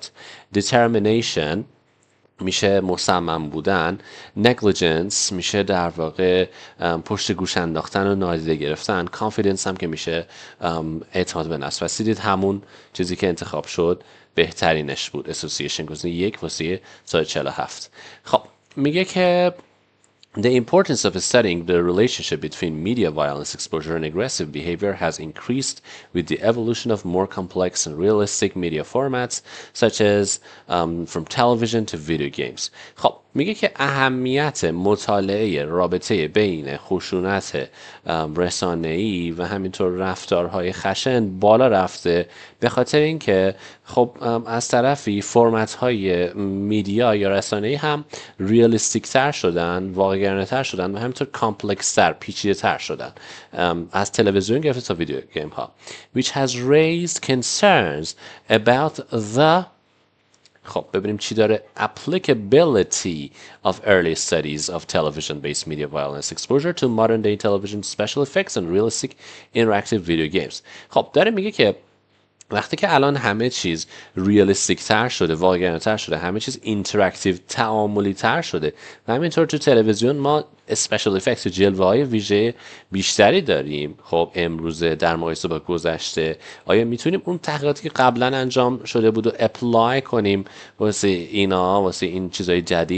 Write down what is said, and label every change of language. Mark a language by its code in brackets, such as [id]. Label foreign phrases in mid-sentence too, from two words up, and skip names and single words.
[fa] determination میشه مصمم بودن، negligence میشه در واقع پشت گوش انداختن و نادیده گرفتن، confidence هم که میشه اعتماد به نفس. پس دیدید همون چیزی که انتخاب شد بهترینش بود. association گزینه 1 واسه سال 47. خب میگه که [en] the importance of studying the relationship between media violence exposure and aggressive behavior has increased with the evolution of more complex and realistic media formats such as from television to video games. [fa] خب میگه که اهمیت مطالعه رابطه بین خشونت رسانه‌ای و همینطور رفتارهای خشن بالا رفته به خاطر اینکه خب از طرفی فرمت های میدیا یا رسانه‌ای هم ریالیستیک تر شدن، واقع‌گرانه تر شدن و همینطور کامپلکس تر، پیچیده تر شدن از تلویزیون گرفته تا [en] video game [fa] ها [en] which has raised concerns about the [fa] خب ببینیم چی داره [en] applicability of early studies of television-based media violence exposure to modern-day television special effects and realistic interactive video games. [fa] خب داره میگه که وقتی که الان همه چیز ریالیستیک تر شده، واقعی تر شده، همه چیز اینتراکتیو تعاملی تر شده و همینطور تو تلویزیون ما [en] special effects [fa] و جلوه های ویژه بیشتری داریم. خب امروزه در مقایسه با گذشته آیا میتونیم اون تحقیقاتی که قبلا انجام شده بود و اپلای کنیم واسه اینا، واسه این چیزهای جدید؟